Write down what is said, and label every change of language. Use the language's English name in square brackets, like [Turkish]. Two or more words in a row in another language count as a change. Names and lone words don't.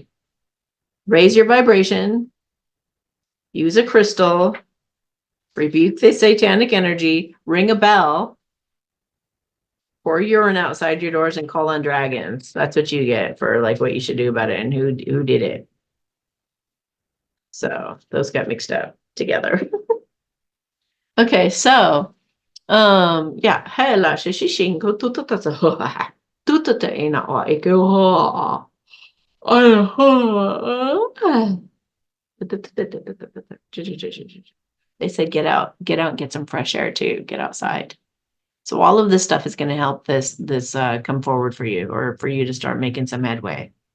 [English] Raise your vibration, use a crystal, rebuke the satanic energy, ring a bell, pour urine outside your doors, and call on dragons. That's what you get for like what you should do about it and who did it. So those got mixed up together. Okay, so yeah, hela shishingo tutata tutata ina o iko. They said get out and get some fresh air too. Get outside. So all of this stuff is going to help this come forward for you, or for you to start making some headway.